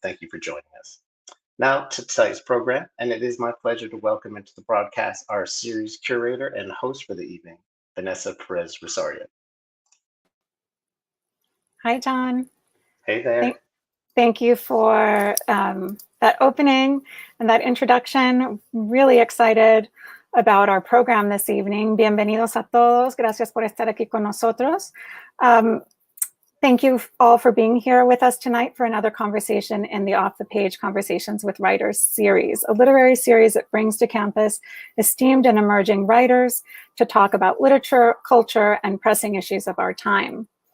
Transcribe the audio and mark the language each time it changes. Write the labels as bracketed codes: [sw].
[en] Thank you for joining us. Now to tonight's program, and it is my pleasure to welcome into the broadcast our series curator and host for the evening, Vanessa Perez Rosario. Hi, John. Hey there. Thank you for that opening and that introduction. Really excited about our program this evening. [es] Bienvenidos a todos. Gracias por estar aquí con nosotros. [en] Thank you all for being here with us tonight for another conversation in the Off the Page Conversations with Writers series, a literary series that brings to campus esteemed and emerging writers to talk about literature, culture, and pressing issues of our time.